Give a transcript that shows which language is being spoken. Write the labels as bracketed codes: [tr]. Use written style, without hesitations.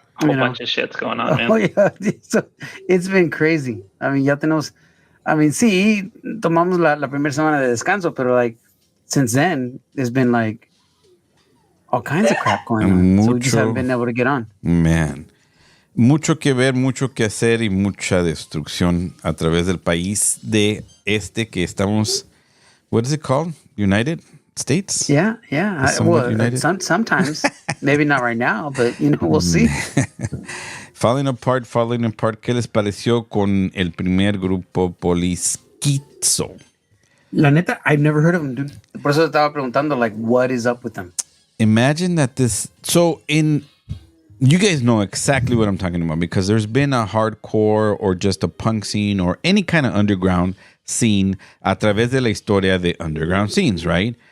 [en] A whole bunch of shit's going on, man. Oh, yeah. So, it's been crazy. I mean, [es] ya tenemos... [en] I mean, [es] sí, tomamos la primera semana de descanso, pero [en] like, since then, there's been like all kinds of crap going on. So we just haven't been able to get on. Man. [es] Mucho que ver, mucho que hacer y mucha destrucción a través del país de que estamos... [en] What is it called? United States? Yeah. Well, sometimes. Maybe not right now, but, we'll see. Falling apart. [es] ¿Qué les pareció con el primer grupo Polisquizo? La neta, [en] I've never heard of them, dude. [es] Por eso estaba preguntando, [en] like, what is up with them? Imagine that this... So, you guys know exactly what I'm talking about because there's been a hardcore or just a punk scene or any kind of underground scene [es] a través de la historia de [en] underground scenes, right?